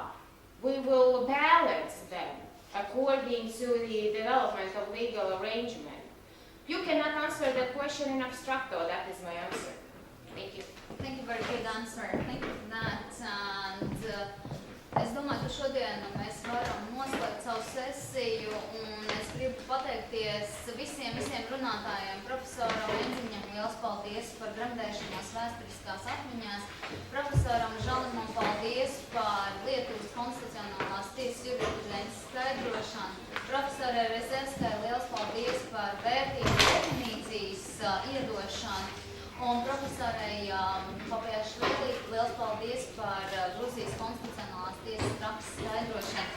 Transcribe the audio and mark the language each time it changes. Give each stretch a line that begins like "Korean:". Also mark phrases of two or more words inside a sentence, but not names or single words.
English: We will balance them according to the development of legal arrangement. You cannot answer that question
Latin: in abstracto.
English: That is my answer. Thank you. Thank you, very good answer. Thank you for that.
Latvian: And es domāju, ka šodien mēs varam noslēgt savu sesiju, un es gribu pateikties visiem runātājiem, profesoram Enziņam, liels paldies par gremdēšanos vēsturiskās atmiņās, profesoram Žalimam paldies par Lietuvas konstitucionālās tiesas jurisprudences skaidrošanu, profesorai Rezevskai liels paldies par vērtību definīcijas iedošanu, un profesorai Papiešvili liels paldies par Gruzijas konstitucionālās tiesas prakses skaidrošanu.